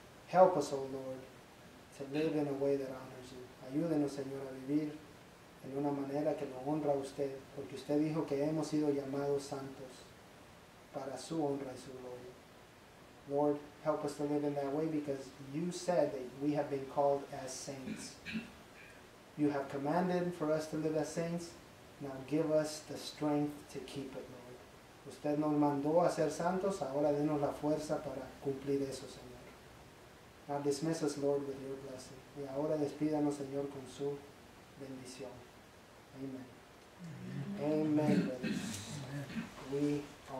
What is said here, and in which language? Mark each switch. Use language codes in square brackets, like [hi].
[en] Help us, oh Lord, to live in a way that honors you. [es] Ayúdenos, Señor, a vivir en una manera que lo honra a usted, porque usted dijo que hemos sido llamados santos para su honra y su gloria. [en] Lord, help us to live in that way because you said that we have been called as saints. You have commanded for us to live as saints. Now give us the strength to keep it, Lord. [es] Usted nos mandó a ser santos, ahora denos la fuerza para cumplir eso, Señor. [en] Now dismiss us, Lord, with your blessing. [es] Y ahora despídanos, Señor, con su bendición. Amen. [en] Amen, brothers. We